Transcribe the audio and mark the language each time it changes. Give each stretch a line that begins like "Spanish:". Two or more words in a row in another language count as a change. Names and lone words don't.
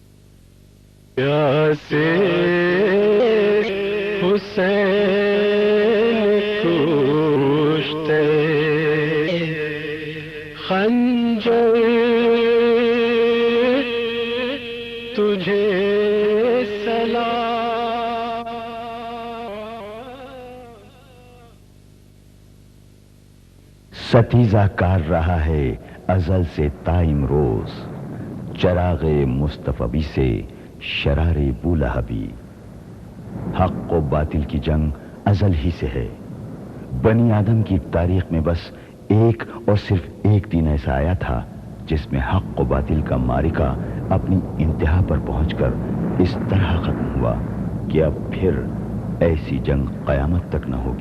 Urdu: پیاسے حسین کشتے خنجر تجھے سلام. ستیزہ کار رہا ہے ازل سے تا امروز، چراغ مصطفی سے شرار بولہبی. حق و باطل کی جنگ ازل ہی سے ہے. بنی آدم کی تاریخ میں بس ایک اور صرف ایک دن ایسا آیا تھا جس میں حق و باطل کا معرکہ اپنی انتہا پر پہنچ کر اس طرح ختم ہوا کہ اب پھر ایسی جنگ قیامت تک نہ ہوگی.